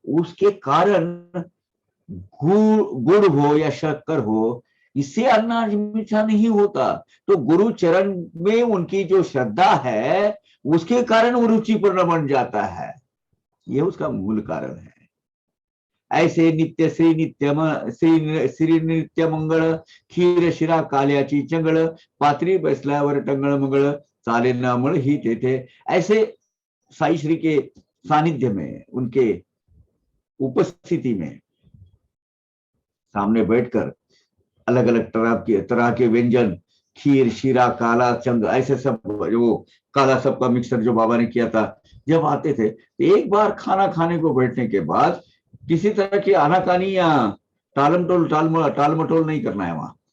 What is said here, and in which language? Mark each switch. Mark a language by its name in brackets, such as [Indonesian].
[Hindi] उसके कारण गुड़ हो या शक्कर हो, इससे अन्न मीठा नहीं होता। तो गुरु चरण में उनकी जो श्रद्धा है, उसके कारण वो रुचिपूर्ण बन जाता है, ये उसका मूल कारण है। [Marathi] ऐसे नित्य श्री नित्य मंगळ, खीर शिरा काल्याची चंगळ, पात्री बसल्यावर टंगळ मंगळ, चाले नामळ ही तेथे। [Hindi] ऐसे साई श्री के सानिध्य में, उनके उपस्थिति में सामने बैठकर अलग अलग तरह के व्यंजन, खीर शीरा काला चंग, ऐसे सब जो काला सबका मिक्सर जो बाबा ने किया था, जब आते थे, एक बार खाना खाने को बैठने के बाद किसी तरह की आनाकानी या टालमटोल नहीं करना है। वहां